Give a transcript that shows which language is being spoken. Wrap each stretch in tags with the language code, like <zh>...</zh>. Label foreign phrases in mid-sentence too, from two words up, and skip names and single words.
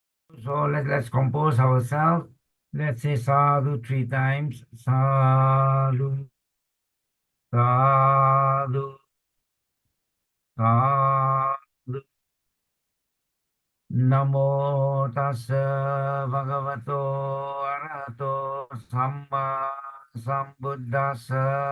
<en>So let's compose ourselves. Let's say sadhu 3 times.</en> <pi>Sadhu, sadhu, sadhu. Namo tassa bhagavato arahato samma sambuddhassa.</pi>